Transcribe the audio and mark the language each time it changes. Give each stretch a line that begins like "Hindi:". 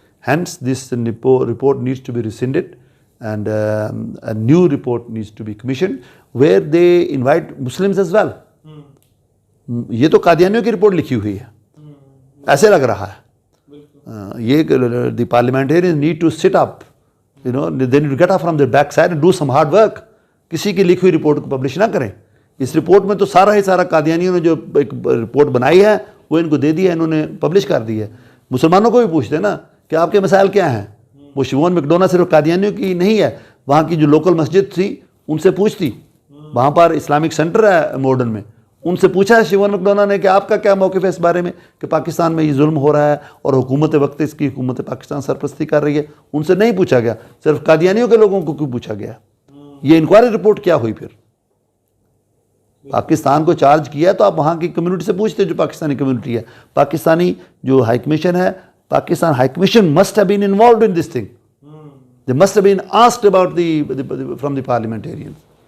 English: Hence this report needs to be rescinded and a new report needs to be commissioned where they invite Muslims as well.
Urdu: یہ تو قادیانیوں کی report لکھی ہوئی ہے, ایسے لگ رہا ہے.
English: یہ the parliamentarians need to sit up, you know, they need to get up from their backside and do some hard work.
Urdu: کسی کی لکھی ہوئی رپورٹ کو پبلش نہ کریں. اس رپورٹ میں تو سارا قادیانیوں نے جو ایک رپورٹ بنائی ہے وہ ان کو دے دی ہے, انہوں نے پبلش کر دی ہے. مسلمانوں کو بھی پوچھتے نا کہ آپ کے مسائل کیا ہیں. وہ شیوون میکڈونا صرف قادیانیوں کی نہیں ہے, وہاں کی جو لوکل مسجد تھی ان سے پوچھتی, وہاں پر اسلامک سینٹر ہے ماڈرن میں, ان سے پوچھا ہے شیوون میکڈونا نے کہ آپ کا کیا موقف ہے اس بارے میں کہ پاکستان میں یہ ظلم ہو رہا ہے اور حکومت وقت اس کی حکومت پاکستان سرپرستی کر رہی ہے. ان سے نہیں پوچھا گیا, صرف قادیانیوں کے لوگوں کو کیوں پوچھا گیا. یہ انکوائری رپورٹ کیا ہوئی؟ پھر پاکستان کو چارج کیا تو آپ وہاں کی کمیونٹی سے پوچھتے جو پاکستانی کمیونٹی ہے. پاکستانی جو ہائی کمیشن ہے,
English: Pakistan high commission must have been involved in this thing. They must have been asked about from the parliamentarians.